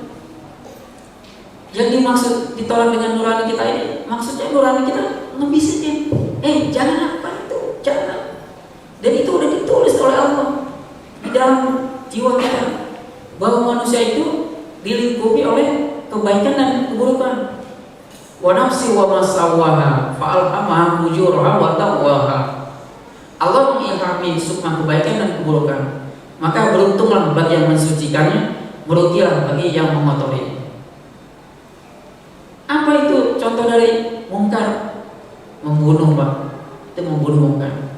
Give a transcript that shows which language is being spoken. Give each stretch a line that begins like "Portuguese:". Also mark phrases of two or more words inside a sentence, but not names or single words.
Indonesian: Yang dimaksud ditolak dengan nurani kita ini, maksudnya nurani kita ngebisikin, jangan apa itu, jangan. Dan itu udah ditulis oleh Allah di dalam jiwa kita, bahwa manusia itu dilingkupi oleh kebaikan dan keburukan.
Arabic: ونفس وما سواها فألهمها فجورها وتقواها.
Indonesian: Allah mengilhami sukma kebaikan dan keburukan, maka beruntunglah bagi yang mensucikannya, merugilah bagi yang mengotori. Apa itu contoh dari mungkar? Membunuh, Pak, itu membunuh mungkar.